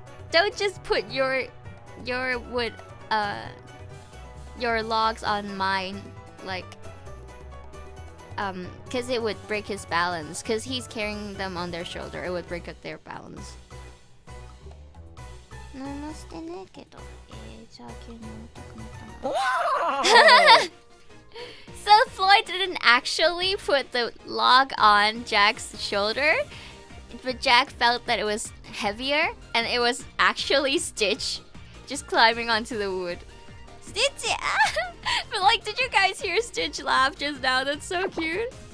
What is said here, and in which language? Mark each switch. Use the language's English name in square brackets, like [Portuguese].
[English] Don't just put your wood, your logs on mine, like, cause it would break his balance. Cause he's carrying them on their shoulder, it would break up their balance. [Japanese] 何もしてねえけど。じゃあ急に眠たくなったな。 [English] So Floyd didn't actually put the log on Jack's shoulder, but Jack felt that it was heavier, and it was actually Stitch just climbing onto the wood. Stitch! But like, did you guys hear Stitch laugh just now? That's so cute.